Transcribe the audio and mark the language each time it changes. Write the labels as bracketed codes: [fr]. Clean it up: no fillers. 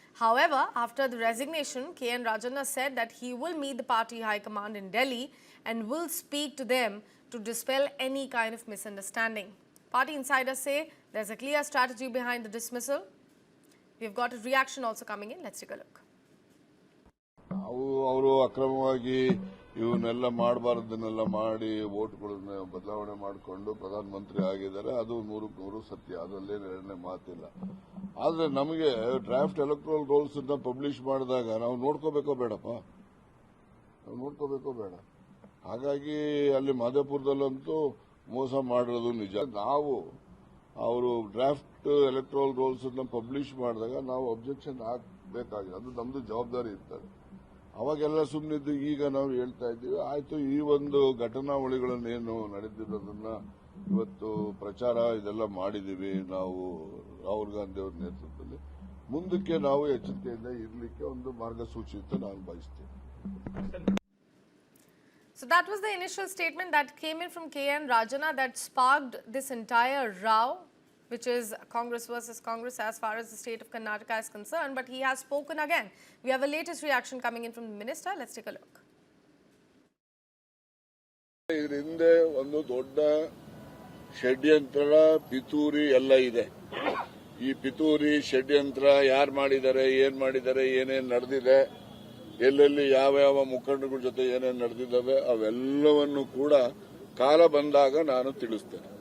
[en] However, after the resignation, K.N. Rajanna said that he will meet the party High Command in Delhi and will speak to them to dispel any kind of misunderstanding. Party insiders say there's a clear strategy behind the dismissal. We've got a reaction also coming in. Let's take a look. [kn] ಅವರು ಅಕ್ರಮವಾಗಿ ಇವನ್ನೆಲ್ಲ ಮಾಡಬಾರದನ್ನೆಲ್ಲ ಮಾಡಿ ವೋಟ್ಗಳನ್ನ ಬದಲಾವಣೆ ಮಾಡಿಕೊಂಡು ಪ್ರಧಾನಮಂತ್ರಿ ಆಗಿದ್ದಾರೆ. ಅದು 100% ಸತ್ಯ, ಅದರಲ್ಲೇ ಎರಡನೇ ಮಾತಿಲ್ಲ. ಆದ್ರೆ ನಮಗೆ ಡ್ರಾಫ್ಟ್ ಎಲೆಕ್ಟ್ರಲ್ ರೋಲ್ಸ್ ಅನ್ನ ಪಬ್ಲಿಷ್ ಮಾಡಿದಾಗ ನಾವು ನೋಡ್ಕೋಬೇಕೋ ಬೇಡಪ್ಪ, ನಾವು ನೋಡ್ಕೋಬೇಕೋ ಬೇಡ. ಹಾಗಾಗಿ ಅಲ್ಲಿ ಮಾದೇಪುರದಲ್ಲಂತೂ ಮೋಸ ಮಾಡಿರೋದು ನಿಜ. ನಾವು ಅವರು ಡ್ರಾಫ್ಟ್ ಎಲೆಕ್ಟ್ರಲ್ ರೋಲ್ಸ್ ಅನ್ನ ಪಬ್ಲಿಷ್ ಮಾಡಿದಾಗ ನಾವು ಅಬ್ಜೆಕ್ಷನ್ ಹಾಕಬೇಕಾಗಿದೆ, ಅದು ನಮ್ದು ಜವಾಬ್ದಾರಿ ಇರ್ತದೆ. ಅವಾಗೆಲ್ಲ ಸುಮ್ಮನಿದ್ದು ಈಗ ನಾವು ಹೇಳ್ತಾ ಇದ್ದೀವಿ. ಆಯ್ತು, ಈ ಒಂದು ಘಟನಾವಳಿಗಳನ್ನೇನು ನಡೆದಿರೋದನ್ನ ಇವತ್ತು ಪ್ರಚಾರ ಇದೆಲ್ಲ ಮಾಡಿದೀವಿ ನಾವು ರಾಹುಲ್ ಗಾಂಧಿ ಅವರ ನೇತೃತ್ವದಲ್ಲಿ. ಮುಂದಕ್ಕೆ ನಾವು ಎಚ್ಚರಿಕೆಯಿಂದ ಇರಲಿಕ್ಕೆ ಒಂದು ಮಾರ್ಗಸೂಚಿ ಅಂತ ನಾನು ಬಯಸ್ತೇನೆ. [en] So that was the initial statement that came in from K.N. Rajanna that sparked this entire row, which is Congress versus Congress as far as the state of Karnataka is concerned. But he has spoken again. We have a latest reaction coming in from the minister. Let's take a look. [kn] ಇದರ ಹಿಂದೆ ಒಂದು ದೊಡ್ಡ ಷಡ್ಯಂತ್ರ, ಪಿತೂರಿ ಎಲ್ಲ ಇದೆ. ಈ ಪಿತೂರಿ ಷಡ್ಯಂತ್ರ ಯಾರು ಮಾಡಿದ್ದಾರೆ, ಏನ್ ಮಾಡಿದ್ದಾರೆ, ಏನೇನ್ ನಡೆದಿದೆ, ಎಲ್ಲೆಲ್ಲಿ ಯಾವ ಮುಖಂಡಗಳ ಜೊತೆ ಏನೇನು ನಡೆದಿದ್ದಾವೆ ಅವೆಲ್ಲವನ್ನು ಕೂಡ ಕಾಲ ಬಂದಾಗ ನಾನು ತಿಳಿಸ್ತೇನೆ.